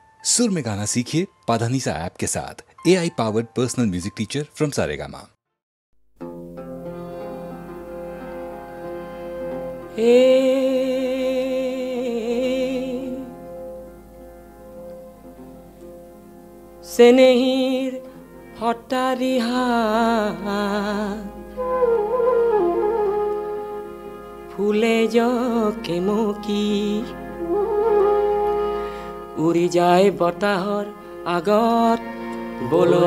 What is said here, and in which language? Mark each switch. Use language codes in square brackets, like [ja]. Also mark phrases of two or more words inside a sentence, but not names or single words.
[hi] सुर में गाना सीखिए पाधानीसा ऐप के साथ। [en] AI powered personal music teacher from Saregama. [as] চেনেহীৰ হতাৰিহা ফুলে জকেমকি উৰি যায় বতাহৰ আগত বলো